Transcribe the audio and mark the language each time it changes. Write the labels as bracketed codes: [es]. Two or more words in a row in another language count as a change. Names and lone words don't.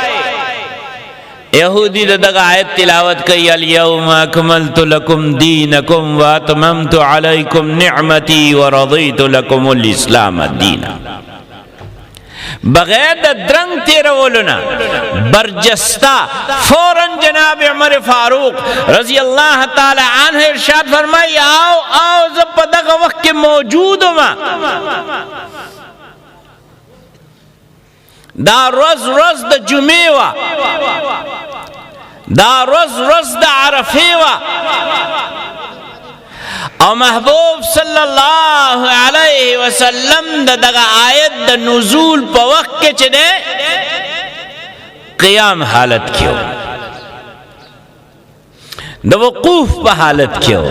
[ps] یہودی دغه آیت تلاوت کوي [ar] الیوم اکملت لکم دینکم و اتممت علیکم نعمتی و رضیت لکم الاسلام دینا. [ps] بغیر د درنگ تیرولو نه برجسته فوراً جناب عمر فاروق [ar] رضی اللہ تعالی عنہ [ps] ارشاد فرمائی آو زه په دغه وخت کې موجود وم. دا روز د جمعې وه، دا روز د عرفې وه او محبوب [ar] صلی الله علیه وسلم [ps] د دغه آیت د نزول په وخت کې چې دی قیام حالت کې و، د وقوف په حالت کې و.